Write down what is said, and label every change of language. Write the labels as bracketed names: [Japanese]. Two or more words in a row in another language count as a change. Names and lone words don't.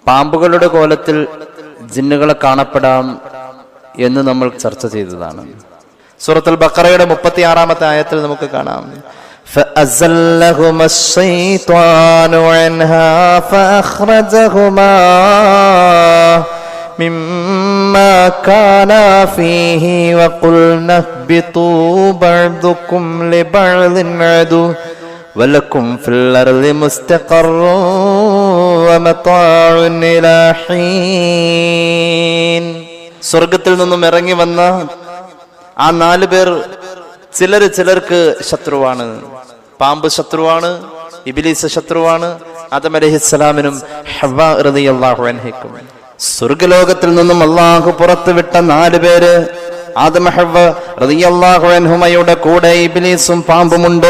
[Malayalam] പാമ്പുകളുടെ കോലത്തിൽ ജിന്നുകളെ കാണപ്പെടാം എന്ന് നമ്മൾ ചർച്ച ചെയ്തതാണ്. സൂറത്തുൽ ബഖറയുടെ 36-ാമത്തെ ആയത്തിൽ നമുക്ക് കാണാം, [Arabic] فَأَزَلَّهُمَا الشَّيْطَانُ عَنْهَا فَأَخْرَجَهُمَا مِمَّا كَانَا فِيهِ وَقُلْنَا اهْبِطُوا بَعْضُكُمْ لِبَعْضٍ عَدُوٌّ وَلَكُمْ فِي الْأَرْضِ مُسْتَقَرٌّ وَمَتَاعٌ إِلَى حِينٍ. [Malayalam] സ്വർഗത്തിൽ നിന്നും ഇറങ്ങി വന്ന ആ 4 പേർ ചിലർക്ക് ശത്രുവാണ്. പാമ്പ് ശത്രുവാണ്, ഇബ്ലീസ് ശത്രുവാണ്, ആദം അലൈഹിസ്സലാമിനും ഹവ്വ [Arabic] رضي الله عنها. [Malayalam] സ്വർഗലോകത്തിൽ നിന്നും അള്ളാഹു പുറത്തുവിട്ട 4 പേര്, ആദം ഹവ്വ [Arabic] رضي الله عنهما [Malayalam] കൂടെ ഇബ്ലീസും പാമ്പുമുണ്ട്.